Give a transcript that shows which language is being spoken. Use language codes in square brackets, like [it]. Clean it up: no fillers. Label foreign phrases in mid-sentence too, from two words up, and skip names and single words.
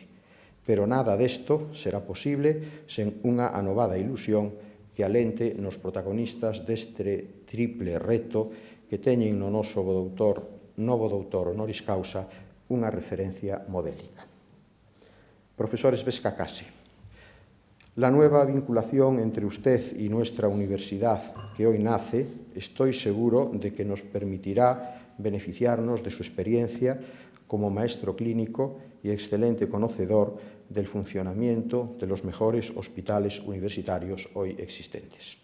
[gl] Pero nada desto será posible sen unha anovada ilusión que alente nos protagonistas deste triple reto que teñen no noso novo doutor [la] honoris causa [gl] unha referencia modélica. Profesor Esbesca Case, [es] la nueva vinculación entre usted y nuestra universidad que hoy nace, estoy seguro de que nos permitirá beneficiarnos de su experiencia como maestro clínico y excelente conocedor del funcionamiento de los mejores hospitales universitarios hoy existentes.